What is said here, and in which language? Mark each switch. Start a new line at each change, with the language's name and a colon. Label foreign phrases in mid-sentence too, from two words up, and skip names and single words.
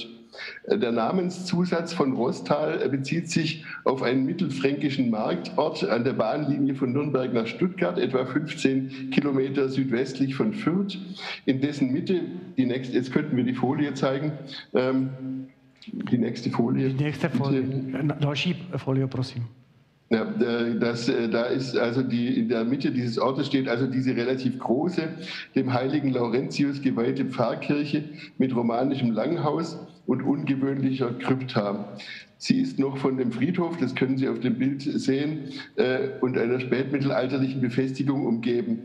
German: Der Namenszusatz von Rostal bezieht sich auf einen mittelfränkischen Marktort an der Bahnlinie von Nürnberg nach Stuttgart, etwa 15 Kilometer südwestlich von Fürth, in dessen Mitte, jetzt könnten wir die Folie zeigen, die nächste Folie. Die nächste Folie,
Czech: další Folie, prosím.
German: Ja, da ist also in der Mitte dieses Ortes steht also diese relativ große, dem heiligen Laurentius geweihte Pfarrkirche mit romanischem Langhaus und ungewöhnlicher Krypta. Sie ist noch von dem Friedhof, das können Sie auf dem Bild sehen, und einer spätmittelalterlichen Befestigung umgeben.